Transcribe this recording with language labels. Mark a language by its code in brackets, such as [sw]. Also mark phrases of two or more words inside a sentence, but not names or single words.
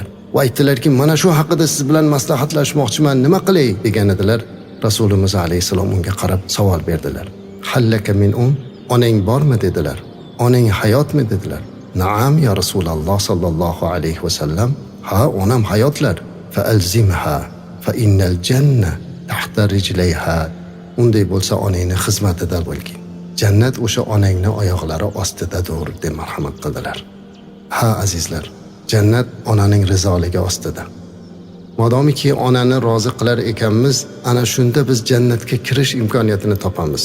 [uz] Va aytdilarki, mana shu haqida siz bilan maslahatlashmoqchiman, nima qilay degan edilar. Rasulimiz alayhisalom unga qarab savol berdilar. [ar] هل لك من [uz] onang bormi dedilar. Onang hayotmi dedilar. [ar] نعم يا رسول الله صلى الله عليه وسلم. [uz] Ha, onam hayotlar. [ar] فألزمها فإن الجنة تحت رجليها. [uz] Unday bo'lsa onangni xizmatida bo'lgin. Jannat o'sha onangning oyoqlari ostidadir deb marhamat qildilar. Ha azizlar, jannat onaning rizoligi ostida. Modomiki onani rozi qilar ekanmiz, ana shunda biz jannatga kirish imkoniyatini topamiz.